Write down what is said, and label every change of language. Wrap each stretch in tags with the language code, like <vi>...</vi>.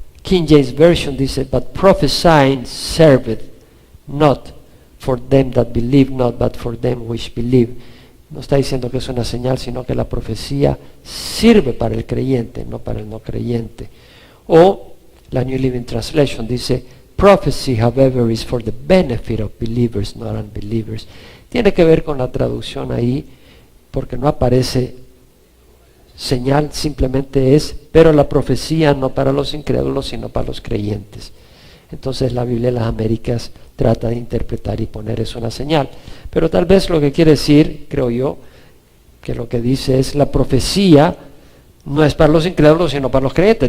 <en>King James Version dice, but prophesying serveth not for them that believe not, but for them which believe.</en> <es>No está diciendo que es una señal, sino que la profecía sirve para el creyente, no para el no creyente.</es> <en>O la New Living Translation dice, prophecy, however, is for the benefit of believers, not unbelievers.</en> <es>Tiene que ver con la traducción ahí, porque no aparece señal, simplemente es, pero la profecía no para los incrédulos, sino para los creyentes. Entonces la Biblia de las Américas trata de interpretar y poner eso una señal. Pero tal vez lo que quiere decir, creo yo, que lo que dice es la profecía no es para los incrédulos, sino para los creyentes.</es>